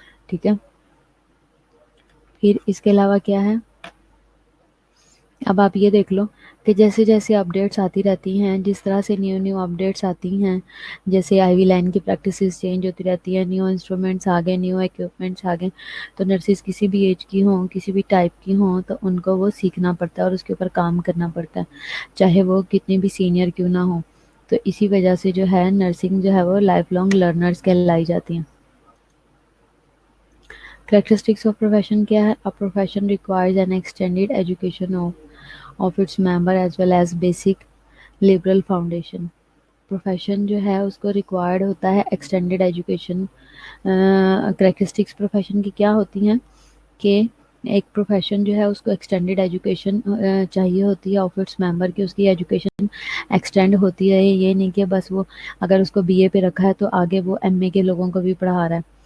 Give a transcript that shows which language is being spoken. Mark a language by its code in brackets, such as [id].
[hi] ठीक है, फिर इसके अलावा क्या है, अब आप ये देख लो कि जैसे-जैसे अपडेट्स आती रहती हैं, जिस तरह से न्यू-न्यू अपडेट्स आती हैं, जैसे आईवी लाइन की प्रैक्टिसेस चेंज होती रहती हैं, न्यू इंस्ट्रूमेंट्स आ गए, न्यू इक्विपमेंट्स आ गए, तो नर्सेस किसी भी एज की हों, किसी भी टाइप की हों, तो उनको वो सीखना पड़ता है और उसके ऊपर काम करना पड़ता है, चाहे वो कितनी भी सीनियर क्यों ना हो। तो इसी वजह से जो है नर्सिंग जो है वो लाइफ लॉन्ग लर्नर्स कहलाई जाती हैं। [en] Characteristics of profession [hi] क्या है, [en] a profession requires an extended education of its member as well as basic liberal foundation। [hi] Profession जो है उसको रिक्वायर्ड होता है एक्सटेंडेड एजुकेशन। करेक्टरिस्टिक्स प्रोफेशन की क्या होती हैं कि एक प्रोफेशन जो है उसको एक्सटेंडेड एजुकेशन चाहिए होती है ऑफ इट्स मेंबर की, उसकी एजुकेशन एक्सटेंड होती है, ये नहीं कि बस वो अगर उसको बीए पे रखा है तो आगे वो एमए के लोगों को भी पढ़ा रहा है।